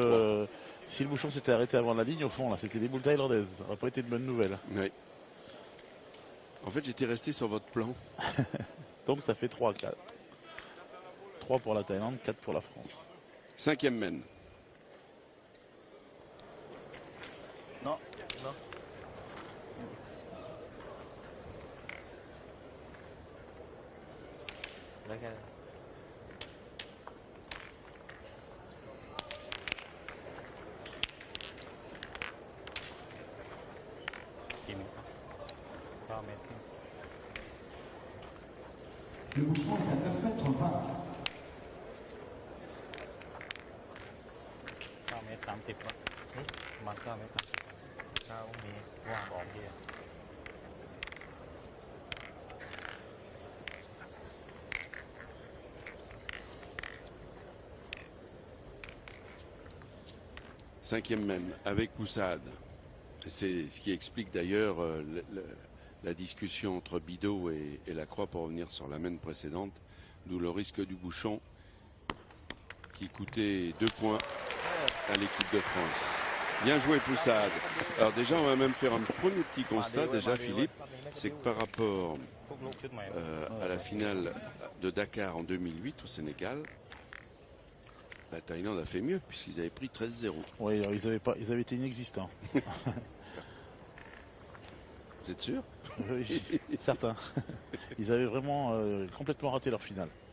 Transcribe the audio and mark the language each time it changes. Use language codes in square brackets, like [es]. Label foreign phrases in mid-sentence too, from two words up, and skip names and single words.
[fr] que si le Bouchon s'était arrêté avant la ligne, au fond, là, c'était des boules thaïlandaises. Ça n'aurait pas été de bonne nouvelle. Oui. En fait, j'étais resté sur votre plan. Donc ça fait 3 4. 3 pour la Thaïlande, 4 pour la France. 5e mène. [th] Non ได้แค่ กี่เมตรครับ9 เมตร [fr] Le bouchon est à 9 mètres 20. [th] 9 เมตร 30ครับประมาณ9 เมตร9มีว่างออกเดียว [fr] 5e mène avec Poussade. C'est ce qui explique d'ailleurs la discussion entre Bidot et Lacroix pour revenir sur la mène précédente, d'où le risque du bouchon qui coûtait 2 points à l'équipe de France. Bien joué Poussade. Alors déjà on va même faire un premier petit constat déjà Philippe, c'est que par rapport [th] พวกลูกชุดใหม่ [fr] à la finale de Dakar en 2008 au Sénégal, la Thaïlande a fait mieux puisqu'ils avaient pris 13-0. Oui, alors, ils avaient été inexistants. Vous êtes sûr? Oui, certains. Ils avaient vraiment complètement raté leur finale.